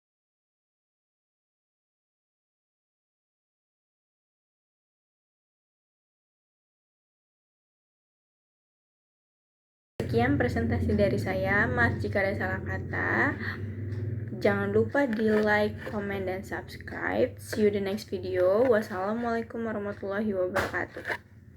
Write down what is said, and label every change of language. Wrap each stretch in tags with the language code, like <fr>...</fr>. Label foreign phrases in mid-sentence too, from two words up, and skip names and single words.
<id>Sekian presentasi dari saya. Maaf jika ada salah kata. Jangan lupa di like, comment, dan subscribe.</id> <en>See you the next video.</en> <ar>والسلام عليكم ورحمة الله وبركاته.</ar>